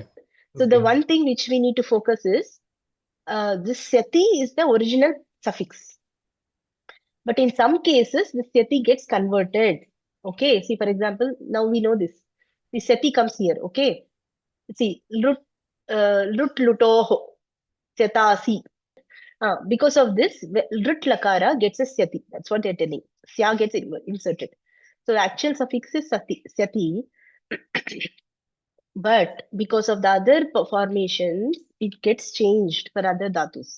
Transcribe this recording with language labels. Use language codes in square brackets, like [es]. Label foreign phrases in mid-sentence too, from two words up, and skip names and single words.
[en] So the one thing which we need to focus is this Syati is the original suffix. But in some cases, the Syati gets converted. Okay, see, for example, now we know this. The Syati comes here, okay? See, [sa] lut lutoho, Syatasi. [en] Because of this, [sa] Rit Lakara [en] gets a Syati. That's what they're telling. Sya gets inserted. So the actual suffix is Syati. But because of the other formations, it gets changed for other dhatus.